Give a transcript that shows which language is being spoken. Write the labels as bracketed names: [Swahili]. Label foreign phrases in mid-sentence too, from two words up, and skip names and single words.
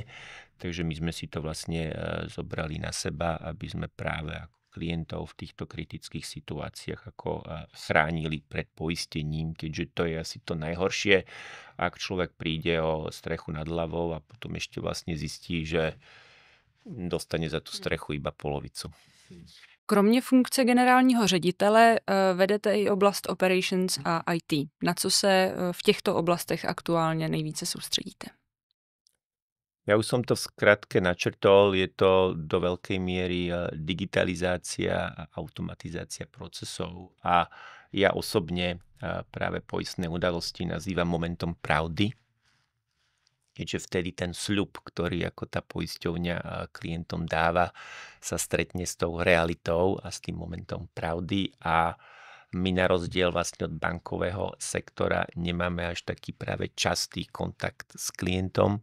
[Slovak] Takže my sme si to vlastne zobrali na seba, aby sme práve ako klientov v týchto kritických situáciách ako chránili pred poistením, keďže to je asi to najhoršie, ak človek príde o strechu nad hlavou a potom ešte vlastne zistí, že dostane za tú strechu iba polovicu. [Czech] Kromě funkce generálního ředitele vedete i oblast operations a IT. Na co se v těchto oblastech aktuálně nejvíce soustředíte? [Slovak] Ja už som to v skratke načrtol, je to do veľkej miery digitalizácia a automatizácia procesov a ja osobne práve poistné udalosti nazývam momentom pravdy, keďže vtedy ten sľub, ktorý ako tá poisťovňa klientom dáva, sa stretne s tou realitou a s tým momentom pravdy a my na rozdiel vlastne od bankového sektora nemáme až taký práve častý kontakt s klientom.